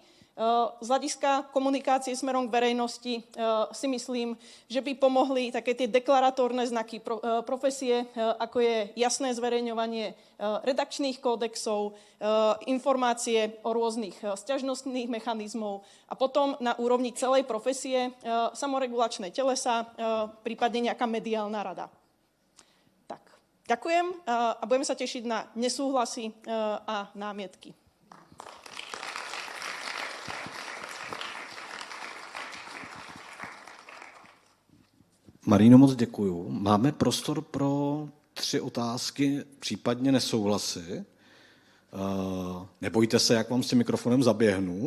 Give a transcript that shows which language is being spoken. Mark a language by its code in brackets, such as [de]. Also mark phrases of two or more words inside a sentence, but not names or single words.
[sk] Z hľadiska komunikácie smerom k verejnosti si myslím, že by pomohli také tie deklaratórne znaky profesie, ako je jasné zverejňovanie redakčných kódexov, informácie o rôznych sťažnostných mechanizmov a potom na úrovni celej profesie samoregulačné telesa, prípadne nejaká mediálna rada. Tak, ďakujem a budeme sa tešiť na nesúhlasy a námietky. [cs] Maríno, moc děkuju. Máme prostor pro 3 otázky, případně nesouhlasy. Nebojte se, jak vám s tím mikrofonem zaběhnu.